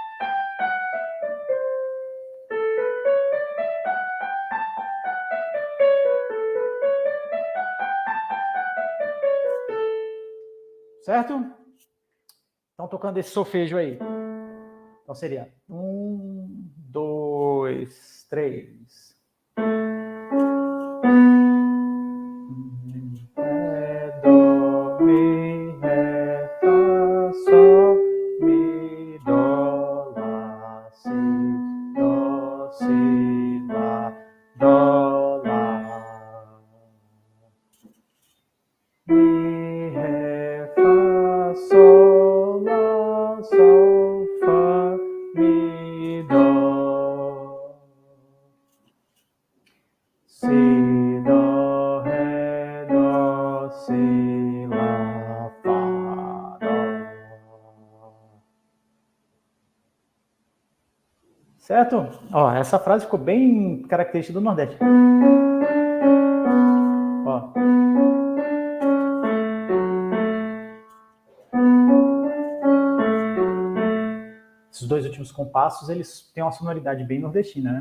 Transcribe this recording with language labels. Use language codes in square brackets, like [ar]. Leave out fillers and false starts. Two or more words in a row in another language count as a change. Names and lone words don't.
[pt] Certo? Então tocando esse solfejo aí. Então seria 1, 2, 3. Ré, Dó, Mi, Ré, Fá, Sol, Mi, Dó, Lá, Si, Dó, Si, Lá, Dó, Lá. Mi, Ré, Fá, Sol, Lá, Sol, Fá, Mi, Dó. Si, Dó, Ré, Dó, Si, Lá, Fá, Dó. Certo? Ó, essa frase ficou bem característica do Nordeste. Ó. Esses dois últimos compassos, eles têm uma sonoridade bem nordestina, né?